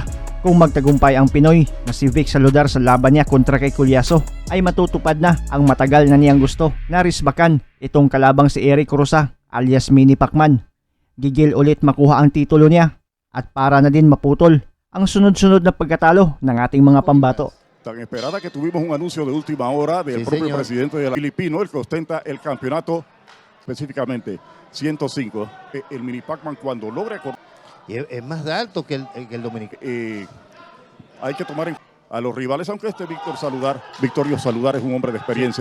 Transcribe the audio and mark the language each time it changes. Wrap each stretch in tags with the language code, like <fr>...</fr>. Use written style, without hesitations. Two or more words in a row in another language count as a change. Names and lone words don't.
<tl>Kung magtagumpay ang Pinoy na si Vic Saludar sa laban niya kontra kay Culiazo ay matutupad na ang matagal na niyang gusto na risbakan itong kalabang si Eric Rosa alias Mini Pac-Man. Gigil ulit makuha ang titulo niya at para na din maputol ang sunod-sunod na pagkatalo ng ating mga pambato.</tl> <es>Tan esperada que tuvimos un anuncio de última hora del propio presidente de la Filipino, el que ostenta el campeonato específicamente 105. El Mini Pac-Man cuando logra... Y es más alto que el dominicano. Hay que tomar a los rivales, aunque este Victorio Saludar es un hombre de experiencia.</es>